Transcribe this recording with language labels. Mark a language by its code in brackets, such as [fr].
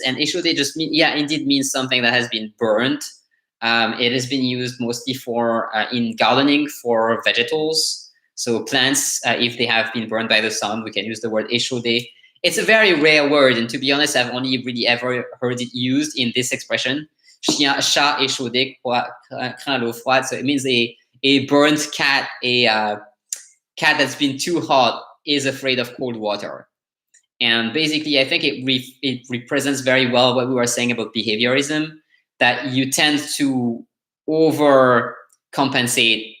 [en] And échaudé just means, yeah, indeed means something that has been burnt. It has been used mostly for in gardening for vegetables. So plants, if they have been burned by the sun, we can use the word échaudé. It's a very rare word, and to be honest, I've only really ever heard it used in this expression. [fr] Chien, chat échaudé craint l'eau froide. [en] So it means a burnt cat, a cat that's been too hot is afraid of cold water. And basically, I think it represents very well what we were saying about behaviorism, that you tend to overcompensate.